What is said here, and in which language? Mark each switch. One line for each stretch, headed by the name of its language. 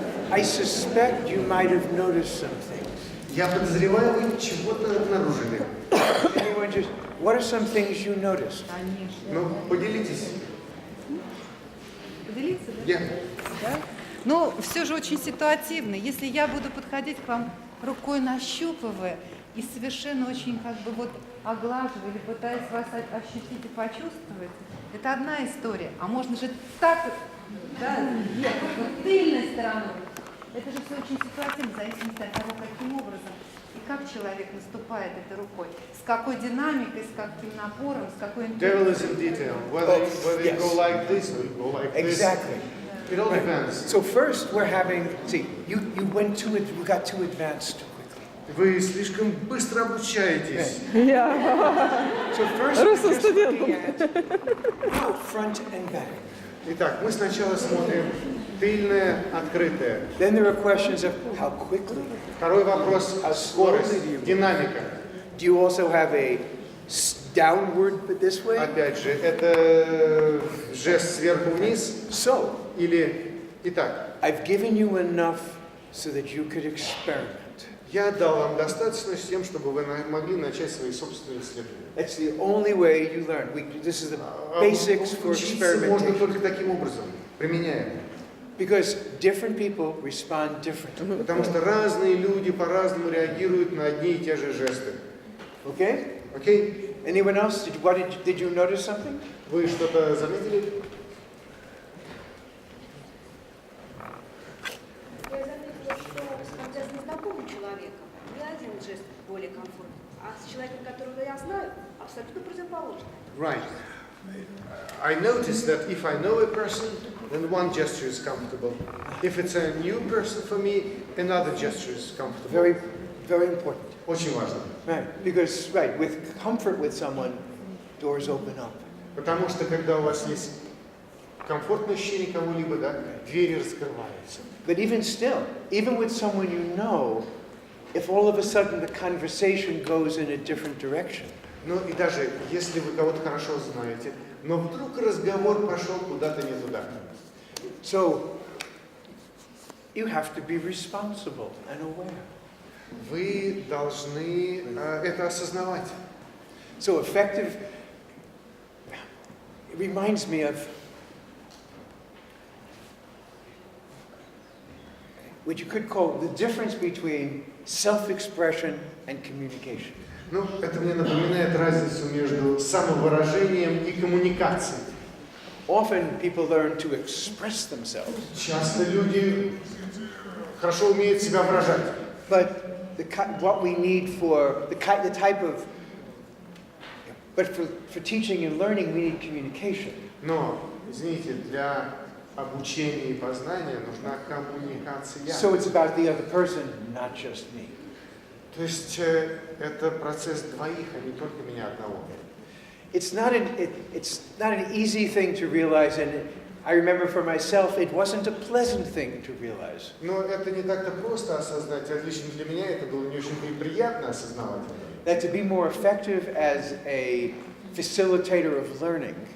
English: I suspect you might have noticed some things.
Russian: Я подозреваю, вы чего-то обнаружили.
English: Anyone just, what are some things you noticed?
Russian: Конечно. Ну, поделитесь. Поделиться, да? Я. Да? Но все же очень ситуативно. Если я буду подходить к вам рукой нащупывая и совершенно очень как бы вот оглаживая или пытаясь вас ощутить и почувствовать, это одна история. А можно же так, да, вверх, вот тыльной стороной. Это же все очень ситуативно, в зависимости от того, каким образом и как человек наступает этой рукой, с какой динамикой, с каким напором, с какой
English: Devil is in detail. Whether you yes. go like this or you go like Exactly. this. It all depends. So first we're having, see, you went too, you got too advanced too quickly.
Russian: Вы слишком быстро обучаетесь.
English: So first we're
Russian: Русским
English: just
Russian: студентам.
English: looking at front and back.
Russian: Итак, мы сначала смотрим тыльное, открытое.
English: Then there are questions of how quickly.
Russian: Второй вопрос – скорость, динамика.
English: Do you also have a downward but this way?
Russian: Опять же, это жест сверху вниз
English: So,
Russian: или… Итак,
English: I've given you enough so that you could experiment.
Russian: я дал вам достаточно с тем, чтобы вы могли начать свои собственные исследования.
English: That's the only way you learn. This is the basics for
Russian: Учиться можно
English: experimentation.
Russian: только таким образом, применяя.
English: Because different people respond differently.
Russian: Потому что разные люди по-разному реагируют на одни и те же жесты.
English: Okay?
Russian: Окей?
English: Anyone else? Did you notice something?
Russian: Вы что-то заметили? Я заметила, что когда с незнакомым человеком мне один жест более комфортный, а с человеком, которого я знаю, абсолютно противоположный.
English: Right. I noticed that if I know a person, then one gesture is comfortable. If it's a new person for me, another gesture is comfortable. Very, very important.
Russian: Очень важно.
English: Right. Because, right, with comfort with someone, doors open up.
Russian: Потому что когда у вас есть комфортное ощущение кого-либо, да, двери раскрываются.
English: But even still, even with someone you know, if all of a sudden the conversation goes in a different direction,
Russian: Ну и даже если вы кого-то хорошо знаете, но вдруг разговор пошел куда-то не туда.
English: so you have to be responsible and aware.
Russian: Вы должны это осознавать.
English: So effective, it reminds me of what you could call the difference between self-expression and communication.
Russian: Ну, это мне напоминает разницу между самовыражением и коммуникацией.
English: Often people learn to express themselves,
Russian: Часто люди хорошо умеют себя выражать.
English: but what we need for the type of, but for teaching and learning we need communication.
Russian: Но, извините, для обучения и познания нужна коммуникация.
English: So it's about the other person, not just me.
Russian: То есть это процесс двоих, а не только меня одного.
English: it's not an easy thing to realize, and I remember for myself, it wasn't a pleasant thing to realize.
Russian: Но это не так-то просто осознать, а лично для меня это было не очень приятно осознавать.
English: That to be more effective as a facilitator of learning,